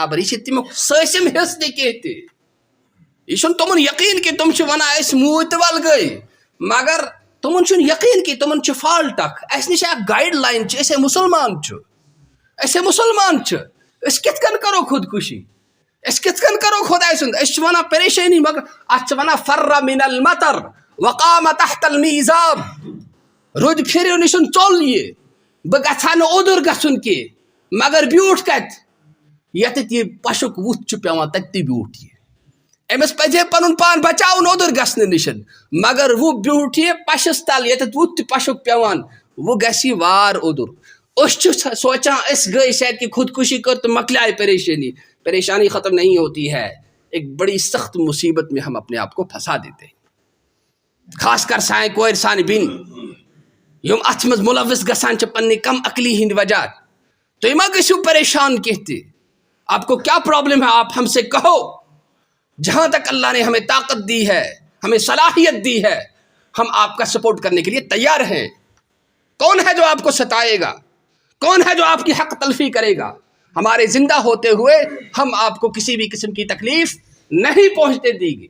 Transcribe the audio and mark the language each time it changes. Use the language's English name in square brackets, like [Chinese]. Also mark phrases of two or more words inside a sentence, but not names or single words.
[Kashmiri] یہِ چھِ تمیُک سٲسِم حصہٕ نہٕ کینٛہہ تہِ. یہِ چھُنہٕ تِمن یقیٖن کہِ تِم چھِ ونان أسۍ موٗدۍ تہٕ ول گٔے مگر تِمن چھُنہٕ یقیٖن کہِ تِمن چھُ فالٹ اکھ. اسہِ نِش اکھ گایڈ لایِن چھِ. أسۍ ہے مُسلمان چھِ أسۍ کِتھ کٔنۍ کرو خودکشی؟ أسۍ کِتھ کٔنۍ کرو خۄداے سُنٛد؟ أسۍ چھِ ونان پریشٲنی مگر اتھ چھِ ونان [Arabic] فر من المطر وقام تحت المیزاب. [Kashmiri] رُدٕ پھِرِ نِشن ژوٚل یہِ بہٕ گژھٕ ہا نہٕ اوٚدُر گژھُن کینٛہہ مگر بیوٗٹھ کتہِ ییٚتٮ۪تھ یہِ پشُک وُتھ چھُ پیوان تتہِ تہِ بیوٗٹھ یہِ. أمِس پزِ ہے پنُن پان بچاوُن اوٚدُر گژھنہٕ نِشن مگر وۄنۍ بیوٗٹھ یہِ پشس تل ییٚتٮ۪تھ وُتھ تہِ پشُک پیوان وۄنۍ گژھِ یہِ وار اوٚدُر. أسۍ چھِ سونچان أسۍ گٔے شاید کہ خودکشی کر تو مکلائے [Urdu] پریشانی ختم نہیں ہوتی ہے. ایک بڑی سخت مصیبت میں ہم اپنے آپ کو پھنسا دیتے ہیں. [Kashmiri] خاص کر سانہِ کورِ سانہِ بیٚنہِ یم ات مز ملوث گژھان چھ پننہِ کم عقلی ہند وجہ. تُہۍ ما گٔژھِو پریشان کینٛہہ تہِ. [Urdu] آپ کو کیا پرابلم ہے آپ ہم سے کہو. جہاں تک اللہ نے ہمیں طاقت دی ہے, ہمیں صلاحیت دی ہے, ہم آپ کا سپورٹ کرنے کے لیے تیار ہیں. کون ہے جو آپ کو ستائے گا؟ کون ہے جو آپ کی حق تلفی کرے گا؟ ہمارے زندہ ہوتے ہوئے ہم آپ کو کسی بھی قسم کی تکلیف نہیں پہنچنے دیں گے.